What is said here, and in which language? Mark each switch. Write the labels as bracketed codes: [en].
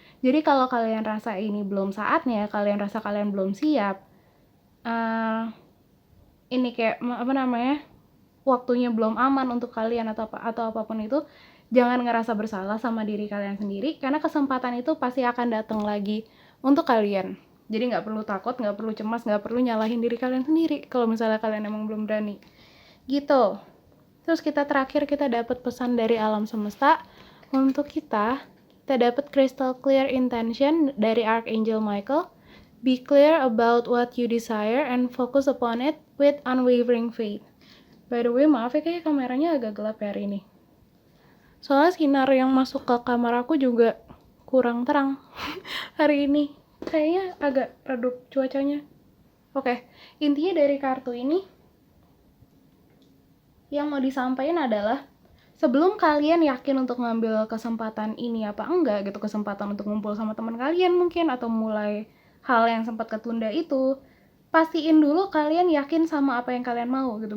[id] Jadi kalau kalian rasa ini belum saatnya, kalian rasa kalian belum siap, ini kayak waktunya belum aman untuk kalian atau apapun itu, jangan ngerasa bersalah sama diri kalian sendiri, karena kesempatan itu pasti akan datang lagi untuk kalian. Jadi nggak perlu takut, nggak perlu cemas, nggak perlu nyalahin diri kalian sendiri kalau misalnya kalian emang belum berani gitu. Terus terakhir kita dapat pesan dari alam semesta untuk kita dapat crystal clear intention dari Archangel Michael. [en] Be clear about what you desire and focus upon it with unwavering faith. By the way, [id] maaf ya, kayak kameranya agak gelap hari ini. Soalnya sinar yang masuk ke kamar aku juga kurang terang hari ini. Kayaknya agak redup cuacanya. Oke, intinya dari kartu ini yang mau disampaikan adalah, sebelum kalian yakin untuk ngambil kesempatan ini apa enggak gitu, kesempatan untuk ngumpul sama teman kalian mungkin, atau mulai hal yang sempat ketunda itu, pastiin dulu kalian yakin sama apa yang kalian mau gitu.